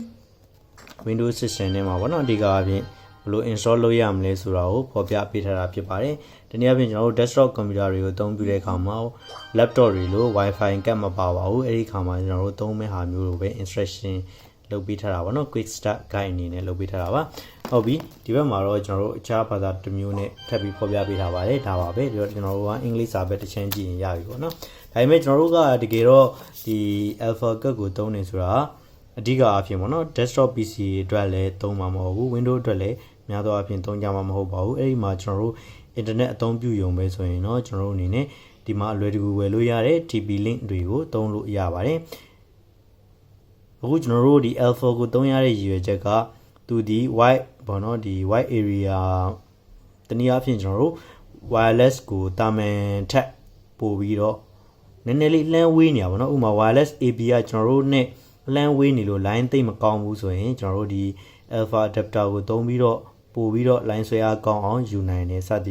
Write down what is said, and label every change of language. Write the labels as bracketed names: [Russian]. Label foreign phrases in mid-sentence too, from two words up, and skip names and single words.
[English] Windows system [Burmese] ထဲမှာပေါ့နော်အဓိကအပြင်ဘယ်လို install လုပ်ရမလဲဆိုတာကိုဖော်ပြပေးထားတာဖြစ်ပါတယ်ဒီနေ့အပြင်ကျွန်တော်တို့ [English] desktop computer [Burmese] တွေကိုအသုံးပြုတဲ့အခါမှာ laptop တွေလို့ Wi-Fi ကတ်မပါပါဘူးအဲဒီအခါမှာကျွန်တော်တို့သုံးမဲ့ဟာမျိုးလိုပဲ instruction လုပ်ပေးထားတာပေါ့နော် [English] quick start guide [Burmese] အနေနဲ့လုပ်ပေးထားတာပါဟုတ်ပြီဒီဘက်မှာတော့ကျွန်တော်တို့အခြားဘာသာတစ်မျိုးနဲ့ထပ်ပြီးဖော်ပြပေးထားပါတယ်ဒါပါပဲဒီတော့ကျွန်တော်တို့ကအင်္ဂလိပ်စာပဲတစ်ချမ်းကြည့်ရင်ရပြီပေါ့နော်ဒါပေမဲ့ကျွန်တော်တို့ကတကယ်တော့ ဒီ alpha ကတ်ကိုသုံးနေဆိုတာအဓိကအဖြစ်ပေါ့နော် [English] desktop PC [Burmese] အတွက်လည်းသုံးမှာမဟုတ်ဘူး Windows အတွက်လည်းများသောအားဖြင့်သုံးကြမှာမဟုတ်ပါဘူးအဲ့ဒီမှာကျွန်တော်တို့ internet အသုံးပြုရုံပဲဆိုရင်တော့ကျွန်တော်တို့အနေနဲ့ဒီမှာအလွယ်တကူဝယ်လို့ရတဲ့ TP link တွေကိုသုံးလို့ရပါတယ်အခုကျွန်တော်တို့ဒီ alpha ကိုသုံးရတဲ့ရည်ရွယ်ချက်ကသူဒီ wide ပေါ့နော်ဒီ [English] wide area [Burmese] တနည်း အားဖြင့်ကျွန်တော်တို့ wireless ကိုတာမန်ထက်ပို့ပြီးတော့နည်းနည်းလေးလှမ်းဝေးနေရပါတော့ဥပမာ [English] wireless AP [Burmese] ကကျွန်တော်တို့နဲ့လှမ်းဝေးနေလို့ line သိမ့်မကောင်းဘူးဆိုရင်ကျွန်တော်တို့ဒီ [English] alpha adapter [Burmese] ကိုသုံးပြီးတော့ပို့ပြီးတော့ line ဆွဲအားကောင်းအောင်ယူနိုင်တယ်စသည်